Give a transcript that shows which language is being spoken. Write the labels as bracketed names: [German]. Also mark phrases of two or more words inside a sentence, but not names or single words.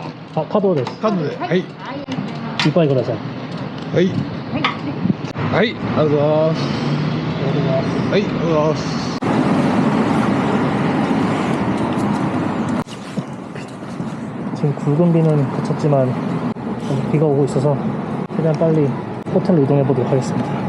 [Japanese] カードです。カードで、はい。いっぱいください。はい。はい、ありがとうございます。はい、ありがとうございます。 [Korean] 지금 굵은 비는 그쳤지만 비가 오고 있어서 최대한 빨리 호텔로 이동해 보도록 하겠습니다.